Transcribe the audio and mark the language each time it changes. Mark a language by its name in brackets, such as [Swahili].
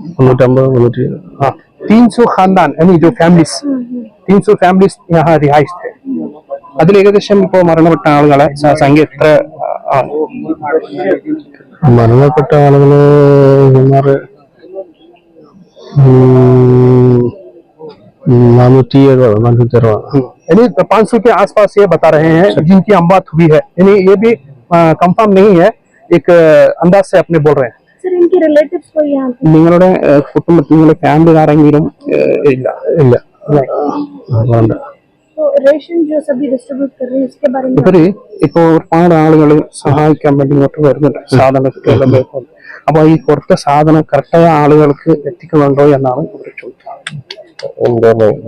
[Hindi] 350-300 300 खानदान यानी जो फैमिलीज 300 फैमिलीज यहाँ रिहाइश थे. [Malayalam] അതിൽ ഏകദേശം ഇപ്പോ മരണപ്പെട്ട ആളുകളെ സംഖ്യ എത്ര ആണ്? മരണപ്പെട്ട ആളുകള് 470-460. [Hindi] यानी 500 के आसपास ये बता रहे हैं जिनकी अमवात हुई है. यानी ये भी कंफर्म नहीं है, एक अंदाज से अपने बोल रहे हैं. सर इनके रिलेटिव्स को यहाँ पे [Malayalam] നിങ്ങളുടെ കുടുംബത്തിൽ നിങ്ങളുടെ ഫാമിലി ആരെങ്കിലും ഇല്ല? ഇല്ല. [Hindi] तो रेशन जो सभी डिस्ट्रीब्यूट कर रहे हैं इसके बारे में [Malayalam] ഇവര് ഇപ്പൊ ഒരുപാട് ആളുകൾ സഹായിക്കാൻ വേണ്ടി ഇങ്ങോട്ട് വരുന്നുണ്ട് സാധനങ്ങളെല്ലാം. അപ്പൊ ഈ കൊടുത്ത സാധനം കറക്റ്റായ ആളുകൾക്ക് എത്തിക്കുന്നുണ്ടോ എന്നാണ് ഇവർ ചോദിച്ചത്.